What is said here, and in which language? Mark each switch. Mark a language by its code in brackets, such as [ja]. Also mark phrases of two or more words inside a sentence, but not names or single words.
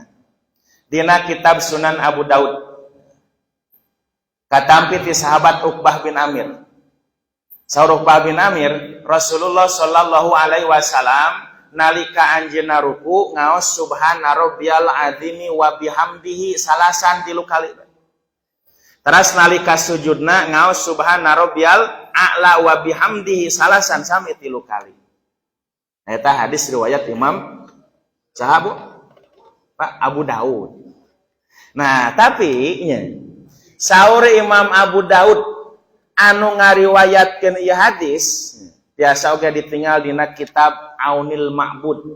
[su] Dina kitab Sunan Abu Daud. Katampi ti sahabat Uqbah bin Amir. Saur Uqbah bin Amir, Rasulullah [ar] صلى الله عليه وسلم [su] nalika anjeunna ruku ngaos [ar] سبحان ربي العظيم وبحمده [su] salasan 3 kali. Terus nalika sujudna ngaos [ar] سبحان ربي الأعلى وبحمده [su] salasan sami 3 kali. Eta hadis riwayat Imam sahabu Pak Abu Daud. Nah, tapi nya saur Imam Abu Daud anu ngariwayatkeun ieu hadis biasa oge ditinggal dina kitab Aunil Ma'bud.